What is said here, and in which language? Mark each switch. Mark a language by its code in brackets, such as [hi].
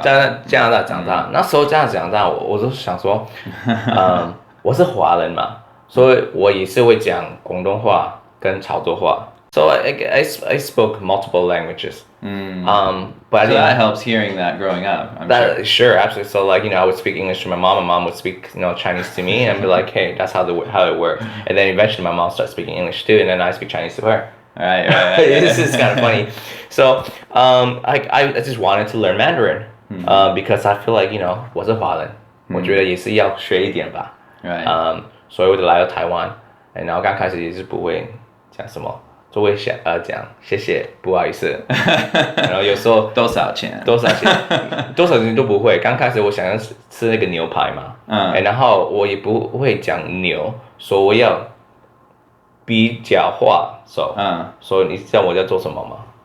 [zh] 在加拿大长大，那时候这样长大，我就想说，我是华人嘛，所以我也是会讲广东话跟潮州话。 [en] So I spoke multiple languages. But I So didn't. that helps hearing that growing up, I'm sure. Sure, absolutely. So like I would speak English to my mom, and mom would speak Chinese to me, and be like, hey, that's how it works. And then eventually my mom started speaking English too, and then I speak Chinese to her. Right. This is kind of funny. So I just wanted to learn Mandarin, because I feel like [zh] 我是华人，我觉得也是要学一点吧。 [en] Right. [zh] 所以我就来到台湾，然后刚开始也是不会讲什么。就会讲谢谢，不好意思，然后有时候多少钱多少钱都不会。刚开始我想要吃那个牛排嘛，然后我也不会讲牛，所以我要比较话，所以你知道我在做什么吗？